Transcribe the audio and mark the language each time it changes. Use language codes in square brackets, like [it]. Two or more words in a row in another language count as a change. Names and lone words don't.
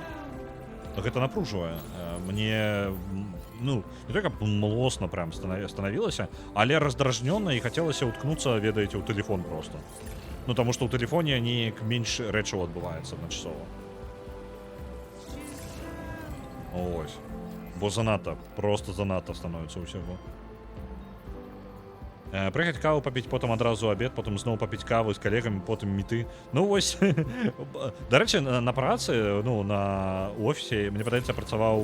[be] Гэта напружвае. Мне... Ну, не только млосна прям становілася, але раздражнёна і хацелася уткнуцца, ведаеце, ў тэлефон просто. Ну, таму што ў тэлефоне неяк менш рэчаў адбываецца адначасова. [uk] Ось. Бо занадто, просто занадто становиться усього. Приїхати каву попити, потім одразу обід, потім знову попити каву з колегами, потім міти. Ну ось, до речі, на праці, ну, на офісі, мені подається, працював...